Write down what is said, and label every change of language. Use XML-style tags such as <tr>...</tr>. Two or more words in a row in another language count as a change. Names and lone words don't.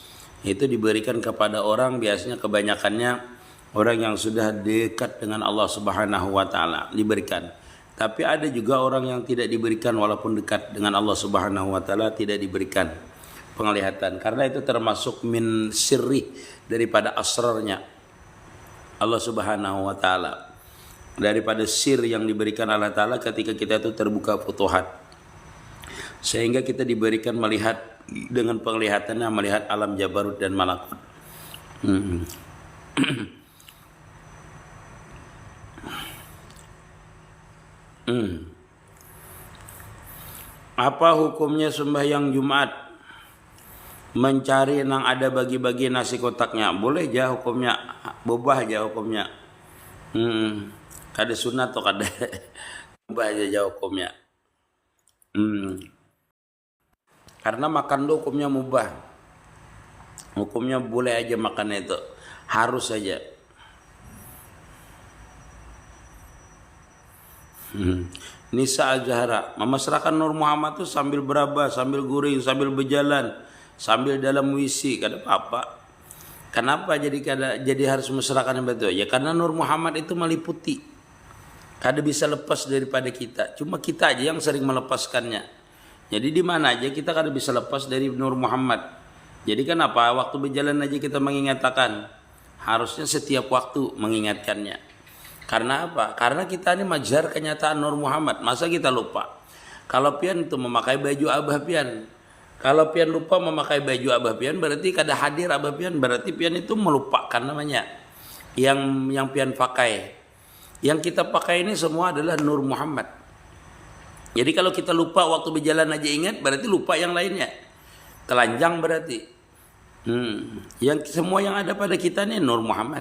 <id>Itu diberikan kepada orang biasanya kebanyakannya orang yang sudah dekat dengan</id> <ar>الله سبحانه وتعالى</ar> <id>diberikan. Tapi ada juga orang yang tidak diberikan walaupun dekat dengan</id> <ar>الله سبحانه وتعالى</ar> <id>tidak diberikan penglihatan. Karena itu termasuk</id> <ar>من سر,</ar> <id>daripada asrarnya</id> <ar>الله سبحانه وتعالى.</ar> <id>Daripada sir yang diberikan</id> <ar>الله تعالى</ar> <id>ketika kita itu terbuka futuhat. Sehingga kita diberikan melihat dengan penglihatannya melihat alam Jabarut dan malakut. Apa hukumnya sembahyang Jumat mencari nang ada bagi-bagi nasi kotaknya? Boleh aja hukumnya, bobah aja hukumnya. Kada sunat atau kada bobah aja hukumnya. Karena makan tuh hukumnya mubah. Hukumnya boleh aja makan itu, harus saja. Nisa Az-Zahra, memasrahkan Nur Muhammad tuh sambil beraba, sambil guring, sambil berjalan, sambil dalam WC, kada apa-apa. Kenapa jadi harus mesrakan betul? Ya karena Nur Muhammad itu meliputi. Kada bisa lepas daripada kita. Cuma kita aja yang sering melepaskannya. Jadi di mana aja kita kada bisa lepas dari Nur Muhammad. Jadi kenapa waktu berjalan aja kita mengingatkan? Harusnya setiap waktu mengingatkannya. Karena apa? Karena kita ini majar kenyataan Nur Muhammad. Masa kita lupa? Kalau pian itu memakai baju abah pian. Kalau pian lupa memakai baju abah pian berarti kada hadir abah pian. Berarti pian itu melupakan namanya. Yang pian pakai. Yang kita pakai ini semua adalah Nur Muhammad. Jadi kalau kita lupa waktu berjalan aja ingat berarti lupa yang lainnya. Telanjang berarti. Yang semua yang ada pada kita ini Nur Muhammad.</id>